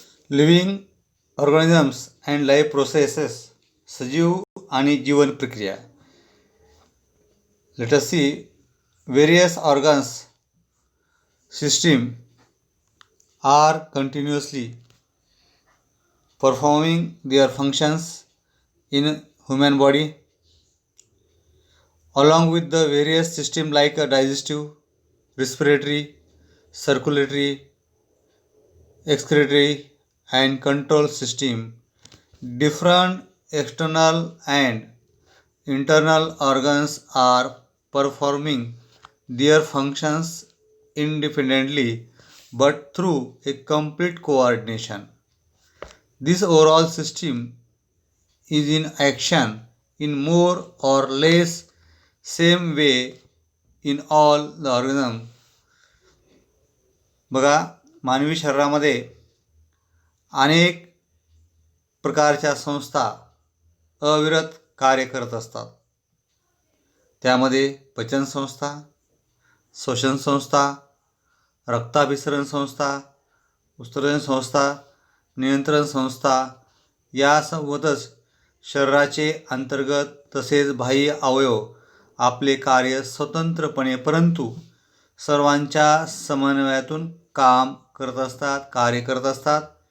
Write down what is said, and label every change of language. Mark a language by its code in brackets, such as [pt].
[en] living organisms and life processes, [mr] सजीव आणि जीवन प्रक्रिया. [en] Let us see various organs system are continuously performing their functions in human body. Along with the various system like a digestive, respiratory, circulatory, excretory and control system, different external and internal organs are performing their functions independently but through a complete coordination. This overall system is in action in more or less same way in all the organism. [mr] बघा, मानवी शरीरामध्ये अनेक प्रकारच्या संस्था अविरत कार्य करत असतात. त्यामध्ये पचन संस्था, श्वसन संस्था, रक्ताभिसरण संस्था, उत्सर्जन संस्था, नियंत्रण संस्था यासोबतच शरीराचे अंतर्गत तसेच बाह्य अवयव आपले कार्य स्वतंत्रपणे परंतु सर्वांच्या समन्वयातून काम करत असतात, कार्य करत असतात.